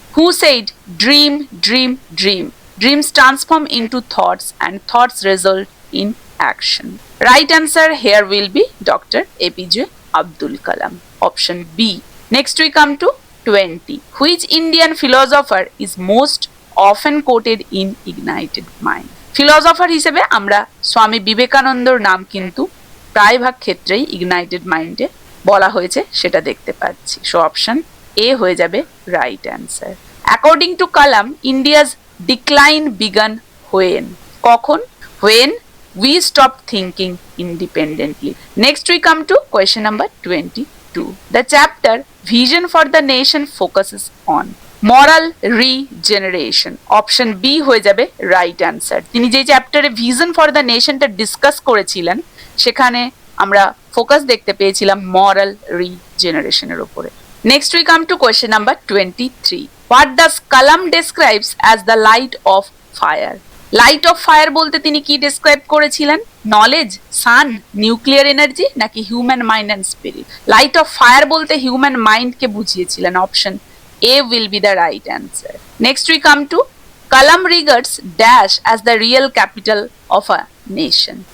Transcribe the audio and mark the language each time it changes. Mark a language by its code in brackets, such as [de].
[en] Who said dream, dream, dream? Dreams transform into thoughts and thoughts result in action. Right answer here will be Dr. APJ Abdul Kalam. Option B. Next we come to 20. Which Indian philosopher is most often quoted in Ignited Mind? [bn] Philosopher হিসেবে আমরা স্বামী বিবেকানন্দর নাম কিন্তু প্রায়ভাগ ক্ষেত্রেই ignited মাইন্ডে বলা হয়েছে সেটা দেখতে পাচ্ছি। [en] So option A হয়ে যাবে right answer. According to Kalam India's decline began when, কখন? When we stopped thinking independently. Next we come to question number 22. The chapter Vision for the Nation focuses on moral regeneration. Option B হয়ে যাবে right answer. [bn] তিনি যে চ্যাপ্টারে vision for the নেশনটা discuss করেছিলেন সেখানে আমরা focus দেখতে পেয়েছিলাম মরাল রিজেনারেশনের উপরে। [en] Next we come to question number 23. What does Kalam describes as the light of fire? [bn] Light off fire বলতে তিনি কি ডেসক্রাইব করেছিলেন? [en] Knowledge, sun, nuclear energy নাকি human mind and spirit? [bn] Light off fire বলতে human মাইন্ডকে বুঝিয়েছিলেন। [en] Option A will be the right answer. Next we come to Kalam regards dash as the real capital of a nation.